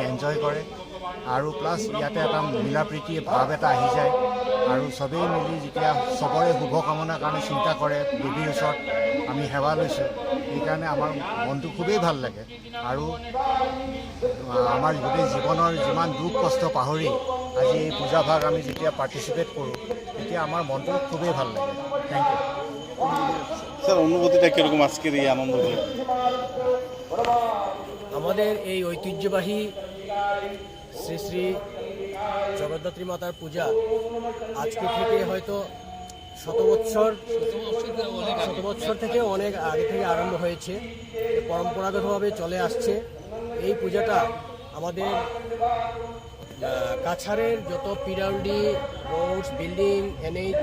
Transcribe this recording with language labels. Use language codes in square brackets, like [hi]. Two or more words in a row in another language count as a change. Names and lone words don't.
[as] এনজয় কৰে আৰু প্লাছ ইয়াতে এটা মিলা প্ৰীতি ভাৱ এটা আহি যায় আৰু চবেই মিলি যেতিয়া চবৰে শুভকামনাৰ কাৰণে চিন্তা কৰে দেৱীৰ ওচৰত আমি সেৱা লৈছোঁ সেইকাৰণে আমাৰ মনটো খুবেই ভাল লাগে আৰু আমাৰ গোটেই জীৱনৰ যিমান দুখ কষ্ট পাহৰি আজি এই পূজাভাগ আমি যেতিয়া পাৰ্টিচিপেট কৰোঁ তেতিয়া আমাৰ মনটো খুবেই ভাল লাগে [en] thank you [bn] স্যার অনুভূতিটা কীরকম আজকের এই আনন্দ আমাদের এই ঐতিহ্যবাহী শ্রী শ্রী জগদ্ধাত্রী মাতার পূজা আজকে থেকে হয়তো শত বৎসর থেকে অনেক আগে থেকে আরম্ভ হয়েছে পরম্পরাগতভাবে চলে আসছে এই পূজাটা আমাদের কাছাড়ের যত পিডব্লিউডি রোডস বিল্ডিং এনএইচ